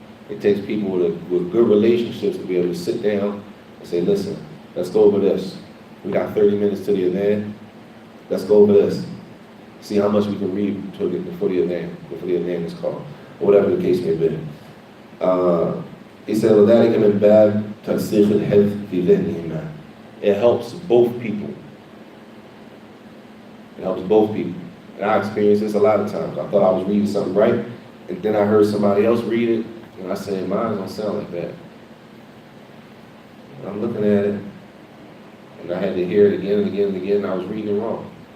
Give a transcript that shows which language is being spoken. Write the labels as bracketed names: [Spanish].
[English] It takes people with good relationships to be able to sit down and say, listen, let's go over this. We got 30 minutes to the event. Let's go over this. See how much we can read before the event is called, or whatever the case may be. He said, [Arabic] وَذَلِكَ مِنْ بَابِ تَرْسِيخِ الْحِفْظِ فِي ذِهْنِهِمَا. [English] It helps both people. It helps both people. And I experienced this a lot of times. I thought I was reading something right, and then I heard somebody else read it, and I said, mine don't sound like that. And I'm looking at it, and I had to hear it again and again and again, and I was reading it wrong.